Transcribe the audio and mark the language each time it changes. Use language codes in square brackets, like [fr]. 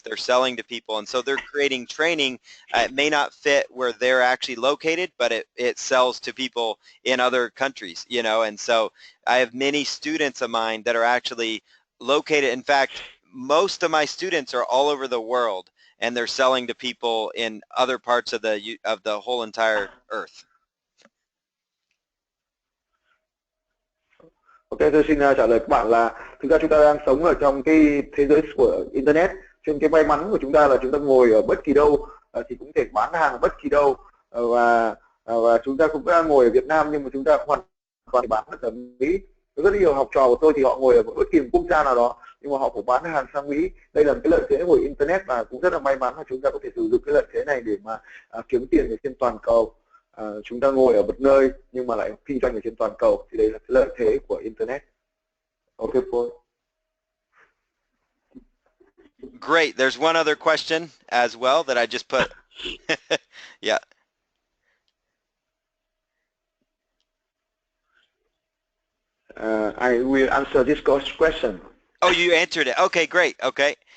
[en] They're selling to people, and so they're creating training. It may not fit where they're actually located, but it sells to people in other countries, and so I have many students of mine that are actually located. In fact, most of my students are all over the world, and they're selling to people in other parts of the whole entire earth. [vi] Ok, tôi xin trả lời các bạn là thực ra chúng ta đang sống ở trong cái thế giới của Internet. Trên cái may mắn của chúng ta là chúng ta ngồi ở bất kỳ đâu thì cũng thể bán hàng ở bất kỳ đâu, và chúng ta cũng đang ngồi ở Việt Nam, nhưng mà chúng ta hoàn toàn bán ở Mỹ. Rất nhiều học trò của tôi thì họ ngồi ở bất kỳ một quốc gia nào đó, nhưng mà họ cũng bán hàng sang Mỹ. Đây là một cái lợi thế của Internet, và cũng rất là may mắn là chúng ta có thể sử dụng cái lợi thế này để mà kiếm tiền ở trên toàn cầu. Chúng ta ngồi ở một nơi nhưng mà lại kinh doanh ở trên toàn cầu, thì đây là cái lợi thế của Internet. [en] Ok, Paul. Great. There's one other question as well that I just put. Yeah. I will answer this question. Oh, you answered it. Okay, great. Okay.